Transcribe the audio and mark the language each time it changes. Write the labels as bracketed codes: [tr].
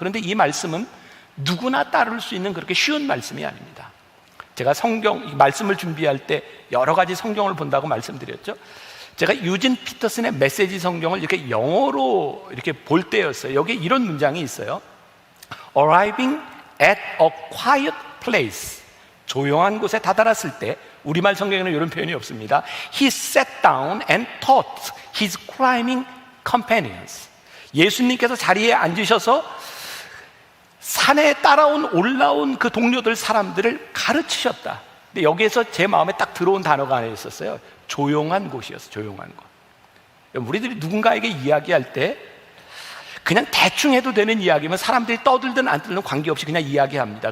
[ko] 그런데 이 말씀은 누구나 따를 수 있는 그렇게 쉬운 말씀이 아닙니다. 제가 이 말씀을 준비할 때 여러 가지 성경을 본다고 말씀드렸죠. 제가 유진 피터슨의 메시지 성경을 이렇게 영어로 이렇게 볼 때였어요. 여기에 이런 문장이 있어요. [en] Arriving at a quiet place. [ko] 조용한 곳에 다다랐을 때, 우리말 성경에는 이런 표현이 없습니다. [en] He sat down and taught his climbing companions. [ko] 예수님께서 자리에 앉으셔서 산에 올라온 그 동료들, 사람들을 가르치셨다. 근데 여기에서 제 마음에 딱 들어온 단어가 하나 있었어요. 조용한 곳이었어요. 조용한 곳. 우리들이 누군가에게 이야기할 때 그냥 대충 해도 되는 이야기면 사람들이 떠들든 안 떠들든 관계없이 그냥 이야기합니다.